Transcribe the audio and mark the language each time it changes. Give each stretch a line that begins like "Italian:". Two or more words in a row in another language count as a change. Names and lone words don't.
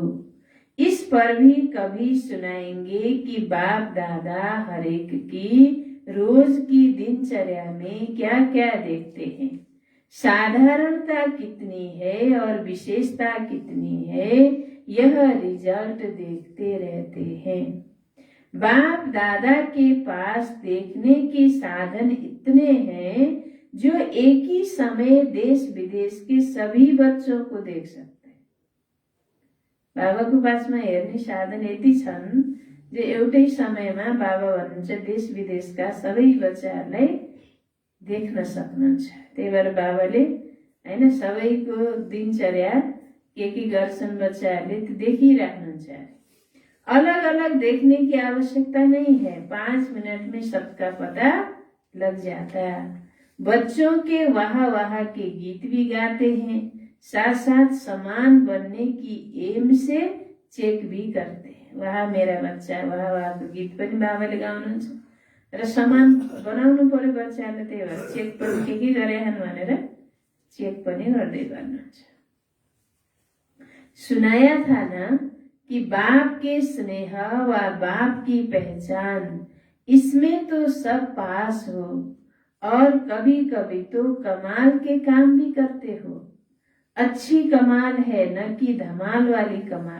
Hindi: इस पर भी कभी सुनाएंगे कि बाप दादा हरेक की रोज की दिनचर्या में क्या क्या देखते हैं, साधारणता कितनी है और विशेषता कितनी है, यह रिजल्ट देखते रहते हैं। बाप दादा के पास देखने के साधन इतने हैं जो एक ही समय देश विदेश के सभी बच्चों को देख सकते हैं।
Nepali: बाबाको पासमा हेर्ने साधन यति छन् जो एउटै समयमा बाबा भन्नुहुन्छ देश विदेशका सबै बच्चाहरूलाई देख्न सक्नुहुन्छ। त्यही भएर बाबाले हैन सबैको दिनचर्या के गर्छन् बच्चाहरूले त्यो देखिराख्नुहुन्छ।
Hindi: अलग अलग देखने की आवश्यकता नहीं है, 5 मिनट में सबका पता लग जाता है। बच्चों के वाह वाह के गीत भी गाते हैं, साथ साथ समान बनने की एम से चेक भी करते हैं। वाह मेरा बच्चा,
Nepali: वाह वाह को गीत पनि बाबाले गाउनुहुन्छ र समान बनाउनु पर्यो बच्चाले, त्यही भएर चेक पनि के गरे हन् भनेर चेक पनि गर्दै गर्नुहुन्छ।
Hindi: सुनाया था ना कि बाप के स्नेह व बाप की पहचान, इसमें तो सब पास हो और कभी कभी तो कमाल के काम भी करते हो। अच्छी कमाल है न कि धमाल वाली कमाल।